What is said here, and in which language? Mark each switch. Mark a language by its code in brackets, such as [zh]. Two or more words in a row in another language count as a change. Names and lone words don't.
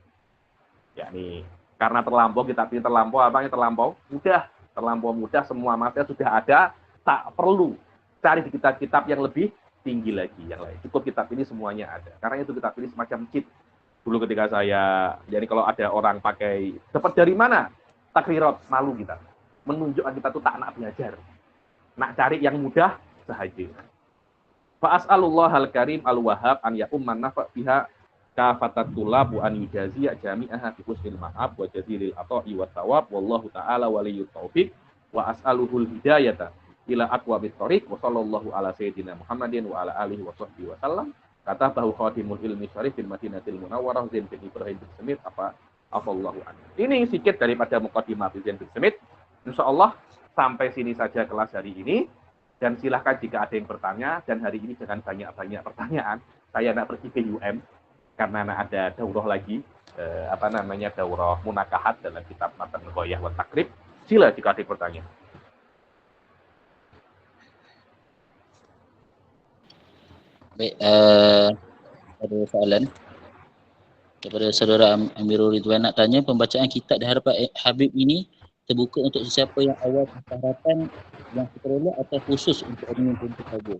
[ms] Ya ini karena terlampau, kitab ini terlampau terlampau mudah, semua materi sudah ada, tak perlu cari di kitab-kitab yang lebih tinggi lagi, yang lain. Cukup kitab ini semuanya ada. Karena itu kitab ini semacam cheat. Dulu ketika jadi kalau ada orang pakai, dapat dari mana? Takrirat, malu kita. Menunjukkan kita tuh tak nak belajar. Nak cari yang mudah sahaja. [ar] فأسأل الله الكريم الوهاب أن يعم النفع بها كافة الطلاب وأن يجازي جامعها بحسن المآب وجزيل العطاء والثواب والله تعالى ولي التوفيق وأسأله الهداية إلى أقوم الطريق وصلى الله على سيدنا محمد وعلى آله وصحبه وسلم. [ms] Kata bahwa [ar] خادم العلم [ms] syarif bin Madinatil Munawwarah Zain bin Ibrahim bin Smith [ar] عفا الله عنه. [ms] Ini sedikit daripada muqaddimah Zain bin Smith. Insyaallah sampai sini saja kelas hari ini, dan silahkan jika ada yang bertanya, dan hari ini jangan banyak-banyak pertanyaan. Saya nak pergi ke UM karena nak ada daurah lagi, daurah munakahat dalam kitab Matan Ghoyah wa Takrib. Sila jika ada yang bertanya. Baik, ada soalan kepada saudara Amirul Ridwan, nak tanya, pembacaan kitab di hadapan Habib ini terbuka untuk sesiapa yang awal harapan yang sukarela atau khusus untuk admin untuk saja?